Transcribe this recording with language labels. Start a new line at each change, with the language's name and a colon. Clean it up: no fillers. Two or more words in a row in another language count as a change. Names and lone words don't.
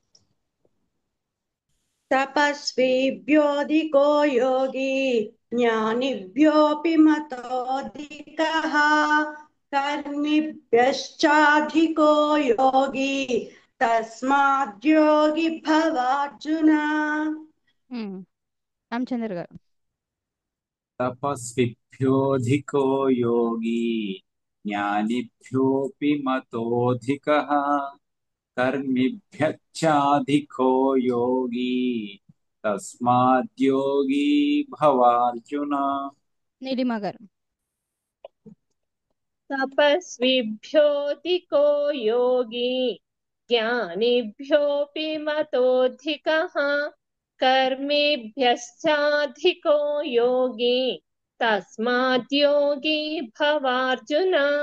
Sanskrit: तपस्विभ्योऽधिको योगी ज्ञानिभ्योऽपि मतोऽधिकः कर्मिभ्यश्चाधिको योगी तस्माद्योगी भवार्जुन
Telugu: రామచంద్ర గారు
Sanskrit: तपस्विभ्योऽधिको योगी ज्ञानिभ्योऽपि मतोऽधिकः कर्मिभ्यश्चाधिको योगी तस्माद्योगी भवार्जुन
Telugu: నీలిమ గారు
Sanskrit: तपस्विभ्योऽधिको योगी ज्ञानिभ्योऽपि मतोऽधिकः कर्मिभ्यश्चाधिको योगी तस्माद्योगी भवार्जुन